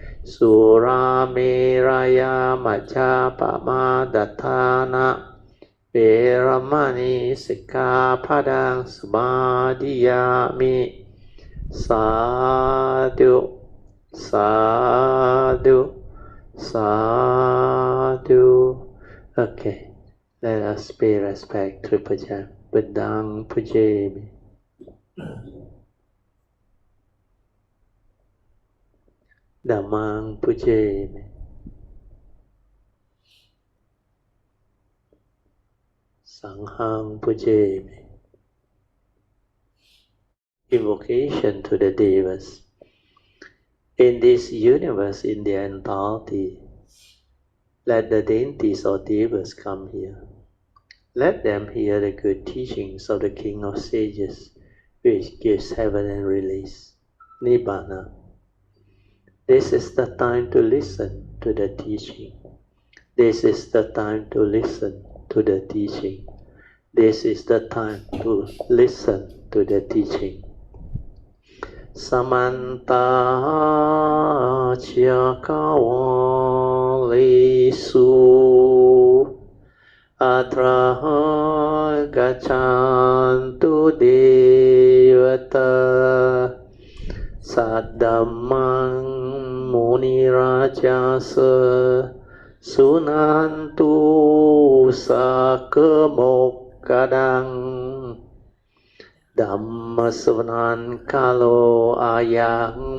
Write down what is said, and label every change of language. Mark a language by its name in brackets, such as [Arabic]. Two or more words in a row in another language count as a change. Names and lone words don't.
[Pali] Surameraya majjapamadatthāna vēramani sikkhapadang samadhiyāmi. Sadhu, sadhu, sadhu. [English] Okay, let us pay respect to Puja. [Pali] Buddhaṃ pujami. Dhammang pujami. Sanghang pujami. [English] Invocation to the Devas. In this universe in their entirety, let the deities or Devas come here. Let them hear the good teachings of the King of Sages, which gives heaven and release. Nibbana. This is the time to listen to the teaching. This is the time to listen to the teaching. This is the time to listen to the teaching. [Pali] Samanta Chakawalisu Atra Gachantu Devata Saddamang Munirajasa Sunantu Sakemokadang Dhamma Savanan Kalo Ayang